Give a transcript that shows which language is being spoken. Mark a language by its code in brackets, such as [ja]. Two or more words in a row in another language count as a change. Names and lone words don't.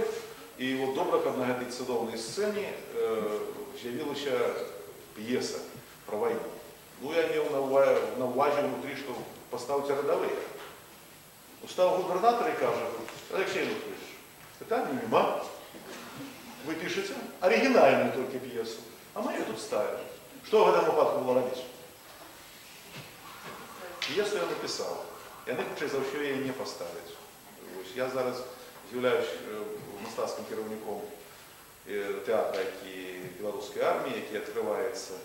[be] І от добра, каб на гэтай цудоўнай сцэне з'явілася п'еса пра вайну. Ну, я меў на ўвазе внутрі, што паставце радавыя. Устаў губернатор і кажа: Алексей Ануфриевич, пытання нема. Вы пішаце арыгінальную толькі п'есу, [ru] а мы ее тут ставим. [be] Што в гэтым выпадку было рабіць? П'есу я напісаў. Яны, хутчэй за ўсё, яе не паставяць. Я зараз з'яўляюсь мастацкім кіраўніком тэатра, які беларускай арміі, які адкрываецца.